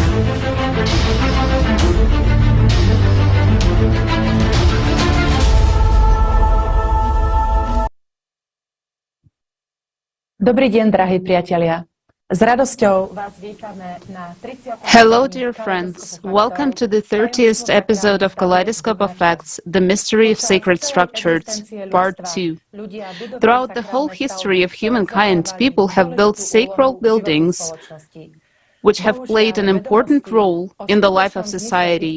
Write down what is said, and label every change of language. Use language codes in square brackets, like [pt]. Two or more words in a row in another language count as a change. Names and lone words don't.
[sk] Dobrý deň, drahí priatelia. S radosťou vás vítame na 30. [en] Hello, dear friends. Welcome to the 30th episode of Kaleidoscope of Facts, The Mystery of Sacred Structures, Part 2. Throughout the whole history of humankind, people have built sacred buildings which have played an important role in the life of society.